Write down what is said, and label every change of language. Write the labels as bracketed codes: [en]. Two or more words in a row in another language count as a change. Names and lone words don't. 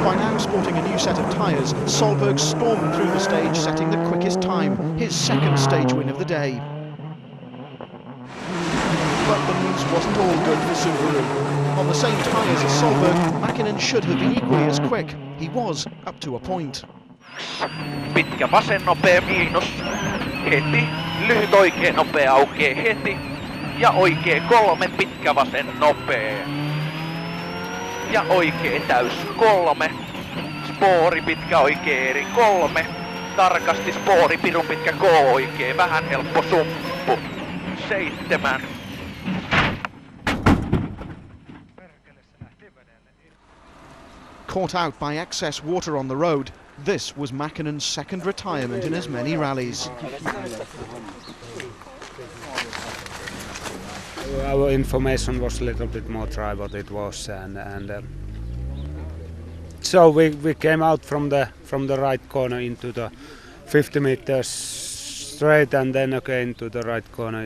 [en] By now sporting a new set of tyres, Solberg stormed through the stage, setting the quickest time, his second stage win of the day. But the news wasn't all good for Subaru. On the same tyres as Solberg, Mäkinen should have been equally as quick. He was, up to a point. [fi] Pitkä vasen nopea miinus. Heti. Lyhyt oikea nopea aukeaa heti. Ja oikea 3, pitkä vasen nopea. Ja oikea täys 3. Spoori pitkä oikea eri 3. Tarkasti spoori pirun pitkä K oikea. Vähän helppo sumppu. 7. [en] Caught out by excess water on the road, this was Mäkinen's second retirement in as many rallies. Our information was a little bit more dry what it was, and so we came out from the right corner into the 50 meters straight, and then again to the right corner.